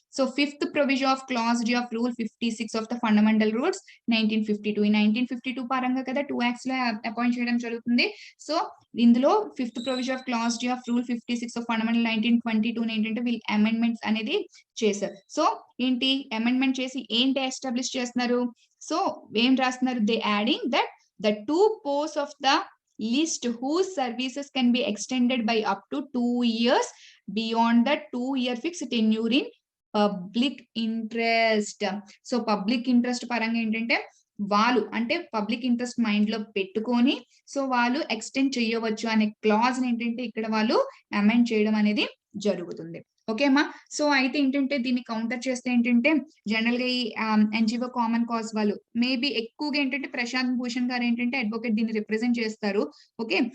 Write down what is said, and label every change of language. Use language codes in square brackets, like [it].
[en] So fifth provision of clause D of rule 56 of the fundamental rules 1952. [te] ఈ 1952 పరంగా కదా 2 acts లో appoint చేయడం జరుగుతుంది. సో ఇందులో fifth provision of clause D of rule 56 of fundamental 1922 ఏంటంటే వీళ్ళు అమెండ్మెంట్స్ అనేది చేశారు. సో ఏంటి అమెండ్మెంట్ చేసి ఏంటి ఎస్టాబ్లిష్ చేస్తున్నారు? సో ఏం రాస్తున్నారు? [en] They adding that the two posts of the list whose services can be extended by up to 2 years beyond the 2-year fixed tenure in public interest. [te] So public interest పరంగా ఏంటంటే వాళ్ళు అంటే public interest mind లో పెట్టుకొని so వాళ్ళు extend చేయవచ్చు అనే clause ఏంటంటే ఇక్కడ వాళ్ళు అమెండ్ చేయడం అనేది జరుగుతుంది. ఓకే అమ్మా. సో అయితే ఏంటంటే దీన్ని కౌంటర్ చేస్తే ఏంటంటే జనరల్ గా ఈ ఎన్జిఓ కామన్ కాజ్ వాళ్ళు మేబీ ఎక్కువగా ఏంటంటే ప్రశాంత్ భూషణ్ గారు ఏంటంటే అడ్వకేట్ దీన్ని రిప్రజెంట్ చేస్తారు. ఓకే.